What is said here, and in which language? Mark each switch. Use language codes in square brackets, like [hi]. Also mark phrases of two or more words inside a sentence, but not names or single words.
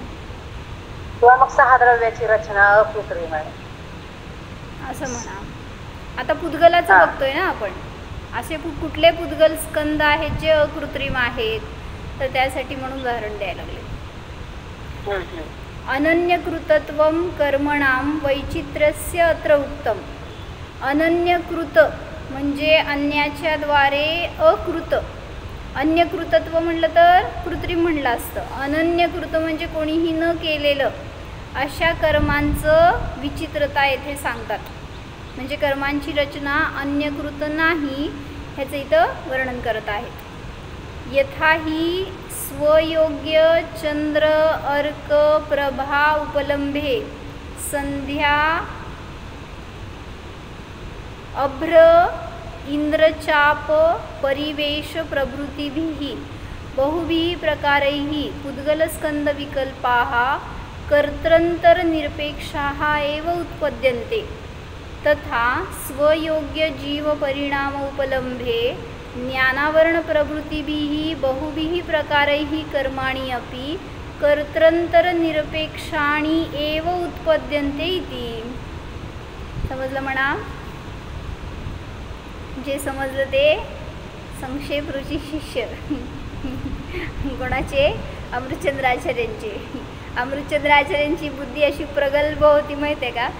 [mr] किंवा मग 6 द्रव्याची रचना अकृत्रिम आहे असं म्हणा. आता पुद्गलाचं बघतोय ना आपण, असे कुठले पुद्गल स्कंद आहेत जे अकृत्रिम आहेत, तर त्यासाठी म्हणून उदाहरण द्यायला लागले. [sa] अनन्यकृतत्वं कर्मणां वैचित्र्यस्य अत्र उक्तम. [mr] अनन्यकृत म्हणजे अन्याच्या द्वारे अकृत. अन्यकृतत्व म्हणलं तर कृत्रिम म्हणलं असतं. अनन्यकृत म्हणजे कोणीही न केलेलं अशा कर्मांचं विचित्रता येथे सांगतात. म्हणजे कर्मांची रचना अन्यकृत नाही ह्याचं इथं वर्णन करत आहेत. [sa] यथा ही स्वयोग्य चंद्र अर्क प्रभा उपलंभे संध्या अभ्र इंद्रचाप परिवेश प्रभृतिभिः बहुभिः प्रकारैः पुद्गलस्कन्धविकल्पाः कर्तृन्तरनिरपेक्षाः एव उत्पद्यन्ते. तथा स्वयोग्य जीव परिणाम उपलंभे ज्ञानावरणप्रभृतिभिः बहुभिः प्रकारैः कर्माणि अपि कर्तृन्तरनिरपेक्षाणि एव उत्पद्यन्ते इति. [mr] समजलं म्हणा? जे समजलं ते संक्षेप रुची शिष्य कोणाचे? अमृतचंद्राचार्यांचे. अमृतचंद्राचार्यांची बुद्धी अशी प्रगल्भ होती माहिती आहे का.